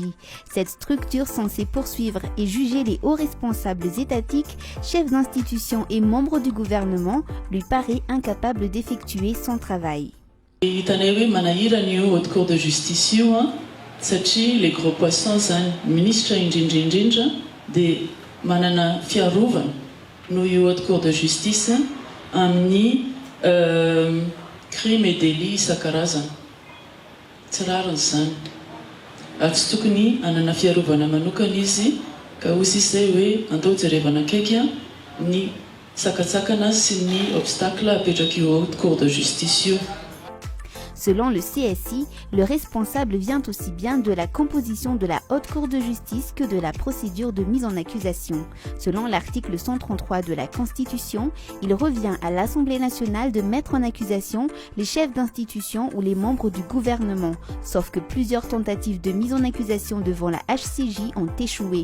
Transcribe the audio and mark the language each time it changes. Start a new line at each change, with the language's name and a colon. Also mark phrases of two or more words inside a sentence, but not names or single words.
French: Cette structure censée poursuivre et juger les hauts responsables étatiques, chefs d'institution et membres du gouvernement lui paraît incapable d'effectuer son travail.
Malagasy: Haute Cour de justice
French: les gros poissons ministre
Malagasy: indrindra de manana fiarovana no Haute Cour de justice amin'ny
French: crime et délit
Malagasy: isan-karazany. Tsy rariny zany. Ary tsy tokony hanana fiarovana manokana izy ka hozy izay hoe andao jerevana akaiky ny sakatsakana sy ny obstacle apetraky io Haute Cour de justice io.
French: Selon le CSI, le responsable vient aussi bien de la composition de la Haute Cour de justice que de la procédure de mise en accusation. Selon l'article 133 de la Constitution, il revient à l'Assemblée nationale de mettre en accusation les chefs d'institution ou les membres du gouvernement, sauf que plusieurs tentatives de mise en accusation devant la HCJ ont échoué.